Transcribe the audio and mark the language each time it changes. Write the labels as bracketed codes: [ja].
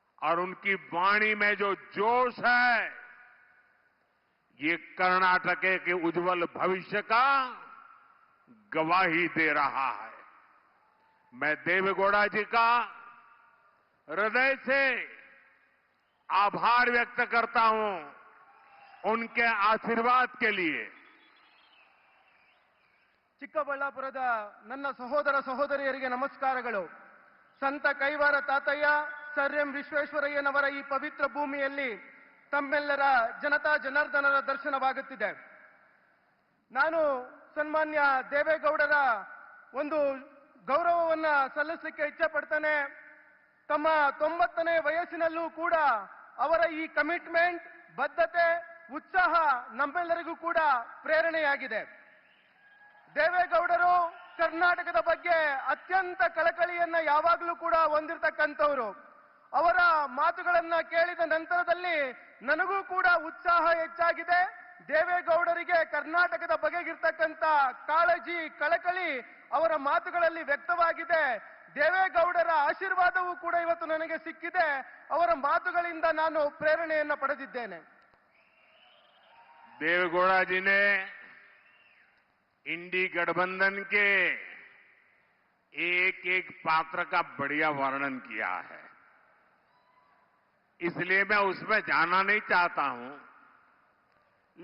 [hi] और उनकी वाणी में जो जोश है, ये कर्नाटक के उज्जवल भविष्य का गवाही दे रहा है। मैं देवेगौड़ा जी का हृदय से आभार व्यक्त करता हूं उनके आशीर्वाद के लिए। [kn] ಚಿಕ್ಕಬಳ್ಳಾಪುರದ ನನ್ನ ಸಹೋದರ ಸಹೋದರಿಯರಿಗೆ ನಮಸ್ಕಾರಗಳು। ಸಂತ ಕೈವಾರ ತಾತಯ್ಯ ಸರ್ ಎಂ ವಿಶ್ವೇಶ್ವರಯ್ಯನವರ ಈ ಪವಿತ್ರ ಭೂಮಿಯಲ್ಲಿ ತಮ್ಮೆಲ್ಲರ ಜನತಾ ಜನಾರ್ದನರ ದರ್ಶನವಾಗುತ್ತಿದೆ। ನಾನು ಸನ್ಮಾನ್ಯ ದೇವೇಗೌಡರ ಒಂದು ಗೌರವವನ್ನ ಸಲ್ಲಿಸಲಿಕ್ಕೆ ಇಚ್ಛೆ ಪಡ್ತೇನೆ। ತಮ್ಮ 90ನೇ ವಯಸ್ಸಿನಲ್ಲೂ ಕೂಡ ಅವರ ಈ ಕಮಿಟ್ಮೆಂಟ್, ಬದ್ಧತೆ, ಉತ್ಸಾಹ ನಮ್ಮೆಲ್ಲರಿಗೂ ಕೂಡ ಪ್ರೇರಣೆಯಾಗಿದೆ। ದೇವೇಗೌಡರು ಕರ್ನಾಟಕದ ಬಗ್ಗೆ ಅತ್ಯಂತ ಕಳಕಳಿಯನ್ನ ಯಾವಾಗಲೂ ಕೂಡ ಹೊಂದಿರತಕ್ಕಂಥವರು। ಅವರ ಮಾತುಗಳನ್ನ ಕೇಳಿದ ನಂತರದಲ್ಲಿ ನನಗೂ ಕೂಡ ಉತ್ಸಾಹ ಹೆಚ್ಚಾಗಿದೆ। ದೇವೇಗೌಡರಿಗೆ ಕರ್ನಾಟಕದ ಬಗೆಗಿರ್ತಕ್ಕಂಥ ಕಾಳಜಿ, ಕಳಕಳಿ ಅವರ ಮಾತುಗಳಲ್ಲಿ ವ್ಯಕ್ತವಾಗಿದೆ। ದೇವೇಗೌಡರ ಆಶೀರ್ವಾದವೂ ಕೂಡ ಇವತ್ತು ನನಗೆ ಸಿಕ್ಕಿದೆ। ಅವರ ಮಾತುಗಳಿಂದ ನಾನು ಪ್ರೇರಣೆಯನ್ನ ಪಡೆದಿದ್ದೇನೆ। [hi] देवेगौड़ा जी ने इंडी गठबंधन के एक एक पात्र का बढ़िया वर्णन किया है, इसलिए मैं उसमें जाना नहीं चाहता हूं।